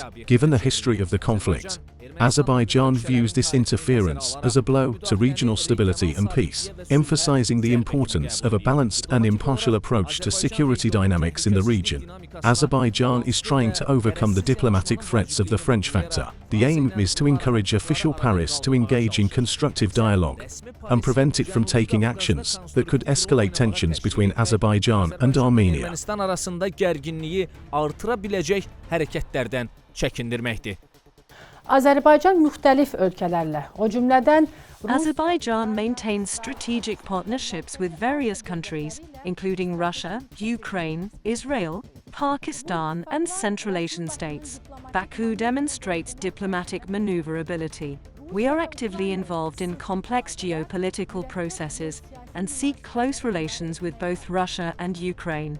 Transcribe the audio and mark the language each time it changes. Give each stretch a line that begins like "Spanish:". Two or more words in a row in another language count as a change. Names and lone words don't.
English: Given the history of the conflict, Azerbaijan views this interference as a blow to regional stability and peace, emphasizing the importance of a balanced and impartial approach to security dynamics in the region. Azerbaijan is trying to overcome the diplomatic threats of the French factor. The aim is to encourage official Paris to engage in constructive dialogue and prevent it from taking actions that could escalate tensions between Azerbaijan and Armenia.
Azerbaijani: Ermənistan arasında gərginliyi artıra biləcək hərəkətlərdən çəkindirməkdir. Azərbaycan müxtəlif ölkələrlə, o cümlədən
English: Azerbaijan maintains strategic partnerships with various countries, including Russia, Ukraine, Israel, Pakistan, and Central Asian states. Baku demonstrates diplomatic maneuverability. We are actively involved in complex geopolitical processes and seek close relations with both Russia and Ukraine.